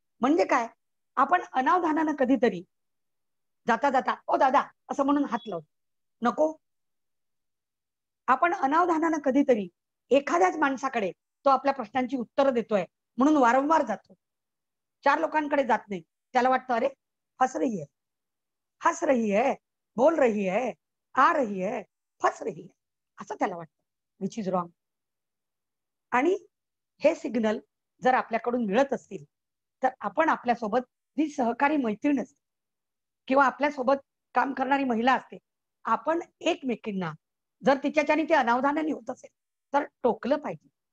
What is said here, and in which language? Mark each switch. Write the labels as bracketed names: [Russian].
[Marathi] म्हणजे काय, आपण अनावधानानं कधीतरी जाता जाता ओ दादा असं म्हणून हात लावतो, नको. आपण अनावधानानं कधीतरी एखाद्याच माणसाकडे तो आपल्या प्रश्नांची उत्तरं देतोय म्हणून वारंवार जातो, 4 लोकांकडे जात नाही. त्याला वाटतं अरे [Hindi] हंस रही है, हंस रही है, [Marathi] बोल रही है, आ रही है, फंस रही है, असं त्याला वाटतं, [English] Which is wrong. [Marathi] आणि हे सिग्नल जर आपल्याकडून मिळत असतील तर आपण आपल्यासोबत जी सहकारी मैत्रीण असते किंवा आपल्यासोबत काम करणारी महिला असते, आपण एकमेकींना जर तिच्याच्याने ते अनावधानाने होत असेल तर टोकलं पाहिजे.